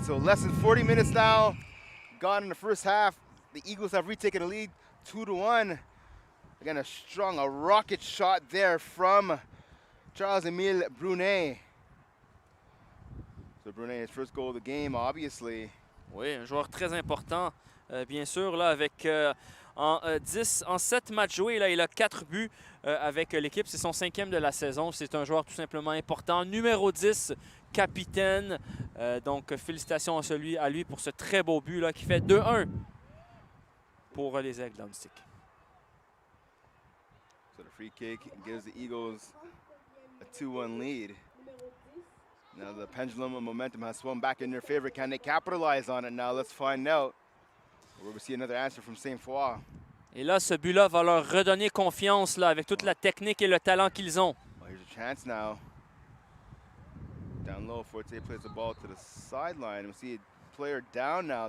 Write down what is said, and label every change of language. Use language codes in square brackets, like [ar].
[en] So less than 40 minutes now. Gone in the first half. The Eagles have retaken the lead 2-1. Again, a rocket shot there from Charles-Émile Brunet. So Brunet, his first goal of the game, obviously. [fr] Oui, un joueur très important, bien sûr, là, avec en 7 matchs joués, là, il a 4 buts avec l'équipe. C'est son 5e de la saison. C'est un joueur tout simplement important. Numéro 10, capitaine. Donc, félicitations à lui pour ce très beau but là, qui fait 2-1 pour les Aigles d'Ahuntsic. [en] So the free kick gives the Eagles a 2-1 lead. Now the pendulum of momentum has swung back in their favor. Can they capitalize on it now? Let's find out. Where we see another answer from Sainte-Foy. [fr] Et là, ce but-là va leur redonner confiance là, avec toute la technique et le talent qu'ils ont. [en] Well, here's a chance now. Down low, Fortier plays the ball to the sideline. We see a player down now.